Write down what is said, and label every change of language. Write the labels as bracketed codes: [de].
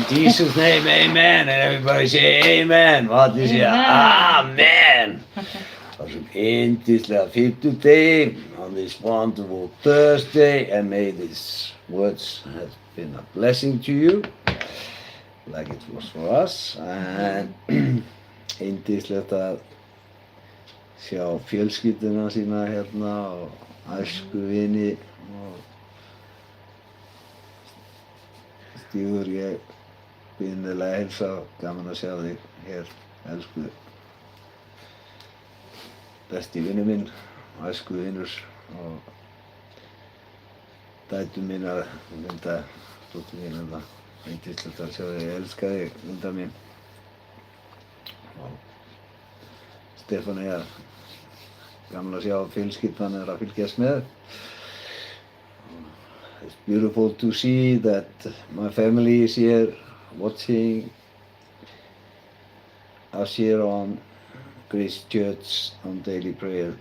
[en] In Jesus' name, amen. And everybody say amen. What is it? Amen. Amen. [is] Þessum yndislega fimmtudegi [en] on this wonderful Thursday, and may these words have been a blessing to you, like it was for us. [is] And yndislegt að sjá fjölskylduna sína hérna og æskuvini og Stígur, ég býð innilega að heilsa og gaman að sjá þig hér, elsku besti vinur minn, æsku vinur og dætur mínar, Linda, dóttir mín, Linda, yndislegt að sjá þig, ég elska þig, Linda mín. Og Stefanía, gaman að sjá fjölskyldan að fylgjast með. [en] It's beautiful to see that my family is here watching us here on Grace Church on daily prayer.